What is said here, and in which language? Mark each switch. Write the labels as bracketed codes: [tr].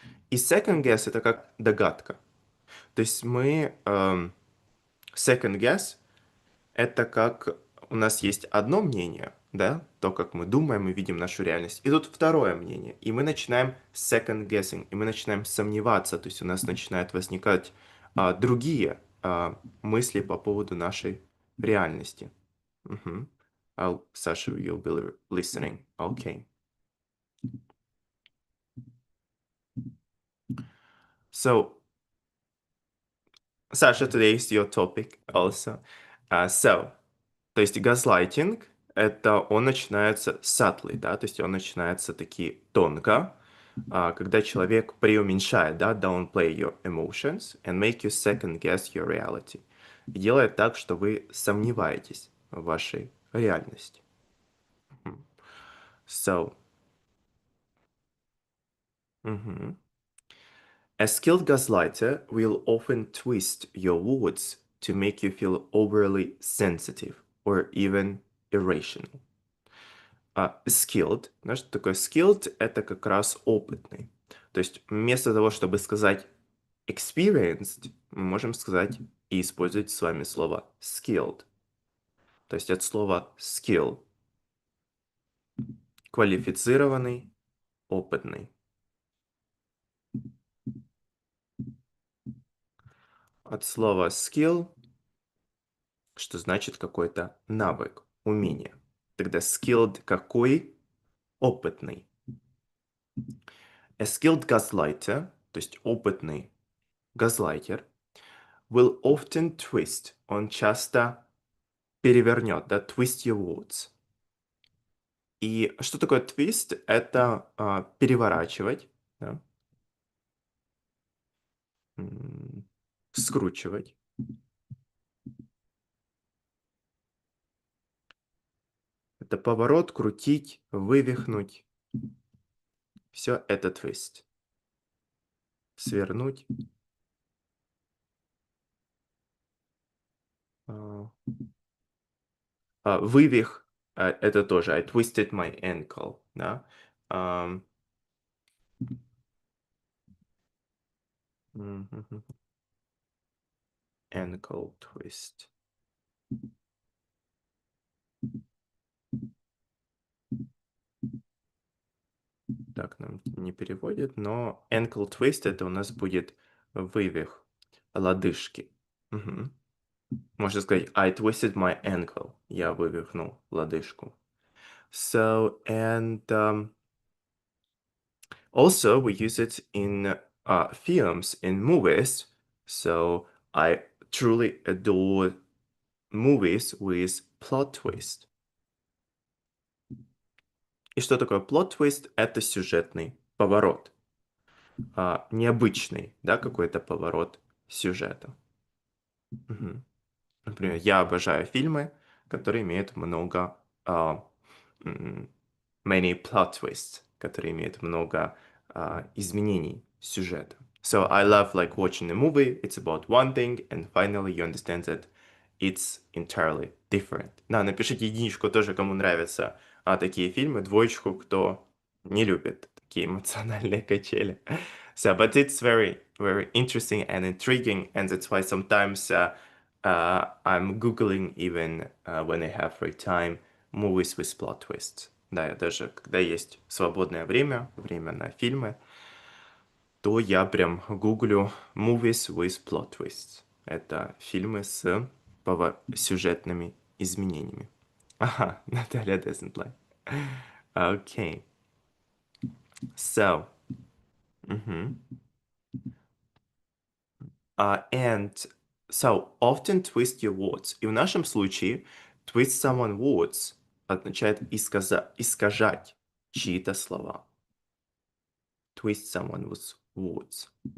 [ru] И second guess это как догадка. То есть мы second guess это как у нас есть одно мнение, да, то, как мы думаем и видим нашу реальность, и тут второе мнение, и мы начинаем second guessing, и мы начинаем сомневаться, то есть у нас начинают возникать другие мысли по поводу нашей реальности. Мгм. [en] Sasha, you'll be listening. Okay. So, Sasha, today is your topic also. [ru] То есть газлайтинг, он начинается subtly, да, то есть он начинается таки тонко, когда человек преуменьшает, да, [en] downplay your emotions and make you second guess your reality. [ru] И делает так, что вы сомневаетесь в вашей реальности. [en] So, mhm. A skilled gaslighter will often twist your words to make you feel overly sensitive or even irrational. [ru] Skilled, знаешь, что такое skilled? Это как раз опытный. То есть вместо того, чтобы сказать experienced, мы можем сказать и использовать с вами слово skilled. То есть от слова skill. Квалифицированный, опытный. От слова skill, что значит какой-то навык, умение. Тогда skilled какой? Опытный. [en] A skilled gaslighter, [ru] то есть опытный газлайтер, [en] will often twist. [ru] Он часто перевернет, да, [en] twist your words. [ru] И что такое twist? Это переворачивать, да, скручивать. Это поворот, крутить, вывихнуть. Все это twist. Свернуть. А, Вывих, это тоже [en] I twisted my ankle, [ru] да. Ам, мгм. [en] Ankle twist. [ru] Так нам не переводит, но ankle twist это у нас будет вывих лодыжки. Мгм. Можно сказать [en] I twisted my ankle. [ru] Я вывихнул лодыжку. [en] So, and also we use it in films, in movies. So I truly adore movies with plot twist. [ru] И что такое plot twist? Это сюжетный поворот. Необычный, да, какой-то поворот сюжета. Мгм. Например, я обожаю фильмы, которые имеют много м, [en] many plot twists, [ru] которые имеют много изменений сюжета. [en] So I love like watching a movie, it's about one thing, and finally you understand that it's entirely different. [ru] Да, напишите единичку тоже, кому нравятся такие фильмы, двоечку, кто не любит такие эмоциональные качели. [en] So, but it's very, very interesting and intriguing, and that's why sometimes I'm Googling even when I have free time movies with plot twists. [ru] Да, я даже, когда есть свободное время, время на фильмы, то я прям гуглю [en] movies with plot twists. [ru] Это фильмы с сюжетными изменениями. [en] Ага, Наталья doesn't like. Okay. So, and so often twist your words. [ru] И в нашем случае [en] twist someone words [ru] означает искажать чьи-то слова. [en] Twist someone with words.